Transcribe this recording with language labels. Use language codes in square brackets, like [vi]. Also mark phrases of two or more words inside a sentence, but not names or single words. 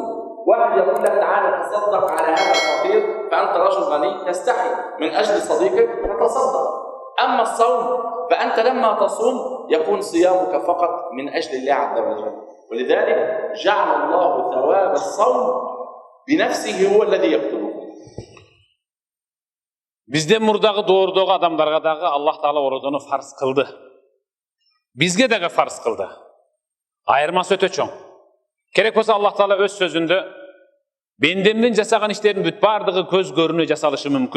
[ar] واحد يقول لك تعالى تصدق على هذا الفقير فأنت رجل غني، تستحي من أجل صديقك فتصدق. أما الصوم فأنت لما تصوم يكون صيامك فقط من أجل الله عز وجل، ولذلك جعل الله ثواب الصوم بنفسه هو الذي يكتبه. [ky] Бизден мурдагы доордогу адамдарга дагы Аллах Таала орозону фарз кылды. Бизге дагы фарз кылды. Айырмасы өтө чоң. Керек болсо Аллах Таала өз сөзүндө бендемдин жасаган иштеринин бүт бардыгы көз көрүнө жасалышы мүмкүн.